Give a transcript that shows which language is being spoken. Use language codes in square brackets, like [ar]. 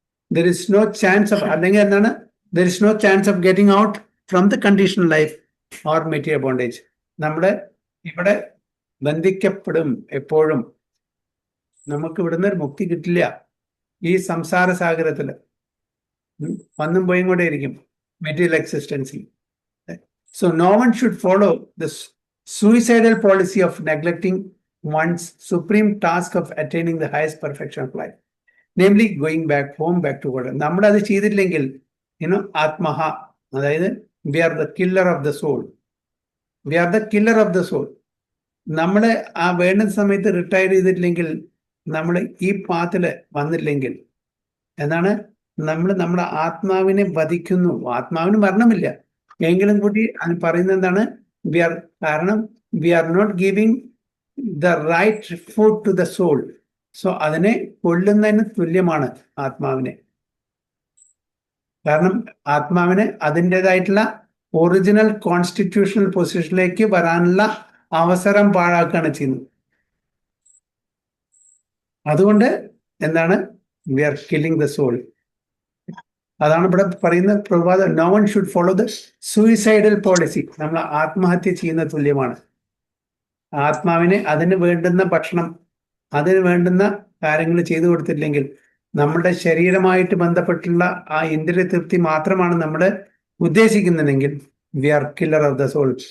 [en] there is no chance of, [ml] അല്ലെങ്കിൽ എന്താണ്, [en] There is no chance of getting out from the conditional life or material bondage. [ml] നമ്മുടെ ഇവിടെ ബന്ധിക്കപ്പെടും എപ്പോഴും. നമുക്ക് ഇവിടുന്ന് ഒരു മുക്തി കിട്ടില്ല. ഈ സംസാര സാഗരത്തിൽ വന്നും പോയും കൂടെ ഇരിക്കും material എക്സിസ്റ്റൻസിൽ. [en] So no one should follow the suicidal policy of neglecting one's supreme task of attaining the highest perfection of life, namely going back home, back to God. [ml] നമ്മൾ അത് ചെയ്തില്ലെങ്കിൽ ആത്മഹ, അതായത് [en] we are the killer of the soul. We are the killer of the soul. [ml] നമ്മൾ ആ വേണ്ട സമയത്ത് retire ചെയ്തിട്ടില്ലെങ്കിൽ, നമ്മൾ ഈ പാത്തില് വന്നില്ലെങ്കിൽ എന്താണ്, നമ്മൾ നമ്മുടെ ആത്മാവിനെ വധിക്കുന്നു. ആത്മാവിന് മരണമില്ല എങ്കിലും കൂടി അത് പറയുന്നത് എന്താണ്, കാരണം [en] we are not giving the right food to the soul. [ml] So അതിനെ കൊല്ലുന്നതിന് തുല്യമാണ് ആത്മാവിനെ. കാരണം ആത്മാവിന് അതിൻ്റെതായിട്ടുള്ള ഒറിജിനൽ കോൺസ്റ്റിറ്റ്യൂഷണൽ പൊസിഷനിലേക്ക് വരാനുള്ള അവസരം പാഴാക്കുകയാണ് ചെയ്യുന്നത്. അതുകൊണ്ട് എന്താണ്, [en] we are killing the soul. [ml] അതാണ് ഇവിടെ പറയുന്നത് പ്രഭാത, [en] No one should follow the suicidal policy. [ml] നമ്മൾ ആത്മഹത്യ ചെയ്യുന്ന തുല്യമാണ്. ആത്മാവിന് അതിന് വേണ്ടുന്ന ഭക്ഷണം, അതിന് വേണ്ടുന്ന കാര്യങ്ങൾ ചെയ്തു കൊടുത്തില്ലെങ്കിൽ, നമ്മുടെ ശരീരമായിട്ട് ബന്ധപ്പെട്ടുള്ള ആ ഇന്ദ്രിയ തൃപ്തി മാത്രമാണ് നമ്മൾ ഉദ്ദേശിക്കുന്നതെങ്കിൽ, [en] We are killer of the soul.